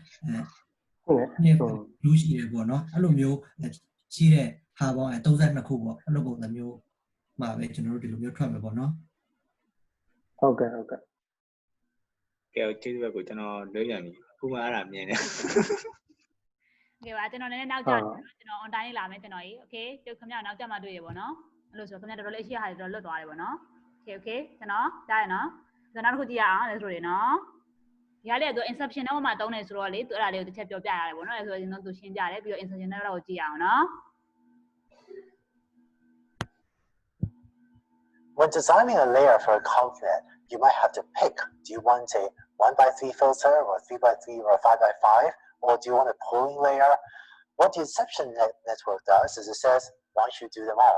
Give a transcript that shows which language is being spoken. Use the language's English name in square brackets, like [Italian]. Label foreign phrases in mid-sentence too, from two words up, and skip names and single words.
[Burmese] နှစ်လူရှိတယ်ပေါ့နော်အဲ့လိုမျိုးရှိတဲ့ဟာပေါင်း32ခုပေါ့အဲ့လိုပုံစံမျိုးမှာပဲကျွန်တော်တို့ဒီလိုမျိုးထွက်မယ်ပေါ့နော် ဟုတ်ကဲ့ ကဲကျေးဇူးပဲကိုကျွန်တော်လွှဲပြန်ပြီခုမှအဲ့ဒါမြင်တယ် ကဲပါကျွန်တော်လည်းနောက်ကြကျွန်တော် [English] on time [Burmese] လာမယ်ကျွန်တော်ကြီး okay ကျုပ်ခင်ဗျားနောက်ကြမှာတွေ့ရပါတော့အဲ့လိုဆိုခင်ဗျားတော်တော်လေးအရှိရဟာတော်တော်လွတ်သွားတယ်ပေါ့နော် okay ကျွန်တော်ကြားရနော်ကျွန်တော်နောက်တစ်ခုကြည့်ရအောင်လဲဆိုရနော်ဒီဟာလေးကသူ Inception Network မှာတုံးနေဆိုတော့လေသူအဲ့ဒါလေးကိုတစ်ချက်ပြောပြရတယ်ပေါ့နော်အဲ့ဆိုရင်တော့သူရှင်းပြတယ်ပြီးတော့ Inception Network ကိုကြည့်ရအောင်နော် [English] When designing a layer for a convnet, you might have to pick, do you want a 1x3 filter or 3x3 or 5x5, or do you want a pooling layer? What the Inception network does is it says, why don't you do them all?